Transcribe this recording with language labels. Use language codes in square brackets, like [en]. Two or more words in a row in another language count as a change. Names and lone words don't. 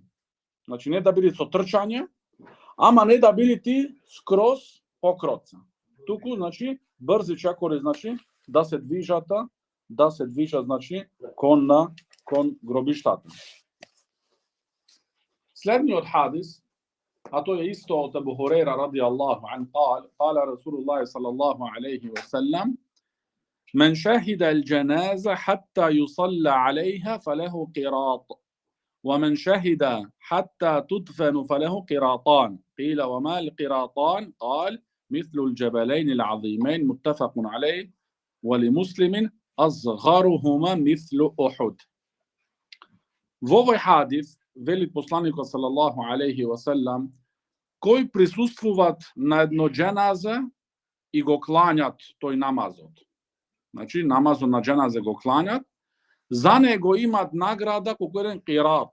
[mk] Значи не да биде со трчање, ама не да биде ти скроз покроца. Туку значи брзи чекори значи да се движат значи кон гробиштата. Следниот хадис, а тоа е исто од Абу Хурейра [ar] رضي الله عنه قال رسول الله صلى الله عليه وسلم: من شهد الجنازة حتى يصلى عليها فله قراط ومن شهد حتى تدفن فله قراطان. قيل وما القراطان؟ قال مثل الجبلين العظيمين. متفق عليه. ولمسلم أصغرهما مثل أحد. [mk] Во овој хадис велит посланикот [ar] صلى الله عليه وسلم: [mk] кои присуствуваат на едно дженазе и го кланјат тој намазот. Значи, намазот на дженазе го кланјат, за него имат награда колку еден қират.